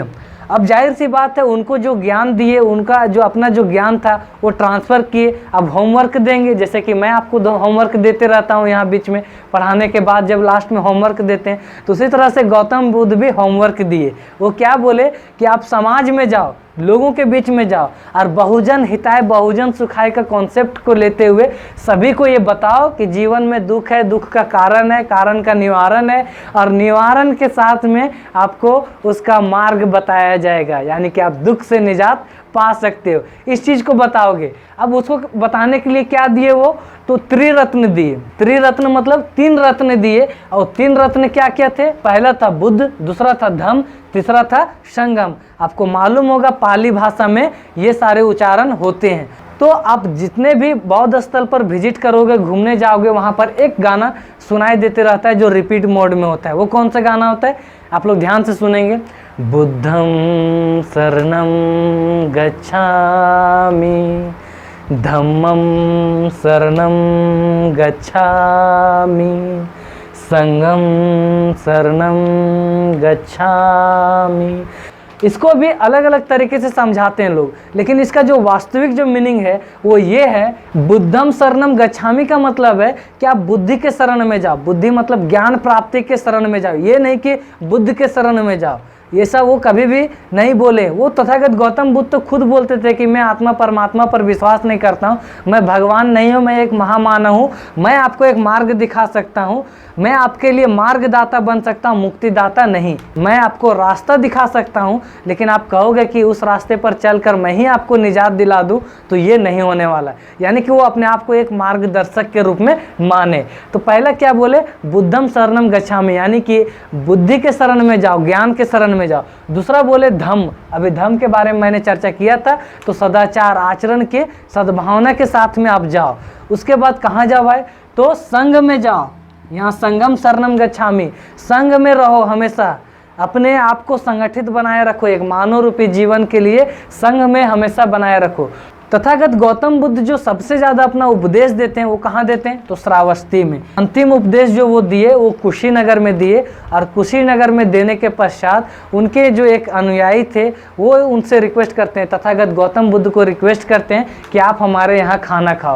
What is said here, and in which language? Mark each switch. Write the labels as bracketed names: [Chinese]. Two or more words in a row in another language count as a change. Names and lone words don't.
[Hindi] अब जाहिर सी बात है उनको जो ज्ञान दिए, उनका जो अपना जो ज्ञान था वो ट्रांसफ़र किए। अब होमवर्क देंगे, जैसे कि मैं आपको होमवर्क देते रहता हूँ यहाँ बीच में पढ़ाने के बाद जब लास्ट में होमवर्क देते हैं, तो उसी तरह से गौतम बुद्ध भी होमवर्क दिए। वो क्या बोले कि आप समाज में जाओ, लोगों के बीच में जाओ और [Sanskrit] बहुजन हिताय बहुजन सुखाय [Hindi] का कॉन्सेप्ट को लेते हुए सभी को ये बताओ कि जीवन में दुख है, दुख का कारण है, कारण का निवारण है, और निवारण के साथ में आपको उसका मार्ग बताया जाएगा, यानी कि आप दुख से निजात पा सकते हो। इस चीज़ को बताओगे। अब उसको बताने के लिए क्या दिए वो? तो त्रिरत्न दिए। त्रिरत्न मतलब 3 रत्न दिए। और 3 रत्न क्या क्या थे? पहला था बुद्ध, दूसरा था धम्म, तीसरा था संगम। आपको मालूम होगा पाली भाषा में ये सारे उच्चारण होते हैं। तो आप जितने भी बौद्ध स्थल पर विजिट करोगे, घूमने जाओगे, वहाँ पर एक गाना सुनाई देते रहता है जो रिपीट मोड में होता है। वो कौन सा गाना होता है? आप लोग ध्यान से सुनेंगे। [Pali] बुद्धं शरणं गच्छामि, धम्मं शरणं गच्छामि, संघं शरणं गच्छामि। [Hindi] इसको भी अलग अलग तरीके से समझाते हैं लोग, लेकिन इसका जो वास्तविक जो मीनिंग है वो ये है, [Pali] बुद्धम शरणम गच्छामि [Hindi] का मतलब है कि आप बुद्धि के शरण में जाओ। बुद्धि मतलब ज्ञान प्राप्ति के शरण में जाओ, ये नहीं कि बुद्ध के शरण में जाओ। ये सब वो कभी भी नहीं बोले। वो तथागत गौतम बुद्ध तो खुद बोलते थे कि मैं आत्मा परमात्मा पर विश्वास नहीं करता हूँ, मैं भगवान नहीं हूँ, मैं एक महामानव हूँ, मैं आपको एक मार्ग दिखा सकता हूँ, मैं आपके लिए मार्गदाता बन सकता हूँ, मुक्तिदाता नहीं। मैं आपको रास्ता दिखा सकता हूँ, लेकिन आप कहोगे कि उस रास्ते पर चलकर मैं ही आपको निजात दिला दूँ, तो ये नहीं होने वाला। यानी कि वो अपने आप को एक मार्गदर्शक के रूप में माने। तो पहला क्या बोले? [Pali] बुद्धम शरणम गच्छामि, [Hindi] यानी कि बुद्धि के शरण में जाओ, ज्ञान के शरण में जाओ। दूसरा बोले धम्म। अभी धम्म के बारे में मैंने चर्चा किया था। तो सदाचार, आचरण के, सद्भावना के साथ में आप जाओ। उसके बाद कहाँ जाओ भाई? तो संघ में जाओ। [Pali] यहाँ संगम शरणम गच्छामि, [Hindi] संघ में रहो, हमेशा अपने आप को संगठित बनाए रखो। एक मानव रूपी जीवन के लिए संघ में हमेशा बनाए रखो। तथागत गौतम बुद्ध जो सबसे ज़्यादा अपना उपदेश देते हैं वो कहाँ देते हैं? तो श्रावस्ती में। अंतिम उपदेश जो वो दिए वो कुशीनगर में दिए, और कुशीनगर में देने के पश्चात उनके जो एक अनुयायी थे वो उनसे रिक्वेस्ट करते हैं, तथागत गौतम बुद्ध को रिक्वेस्ट करते हैं कि आप हमारे यहाँ खाना खाओ।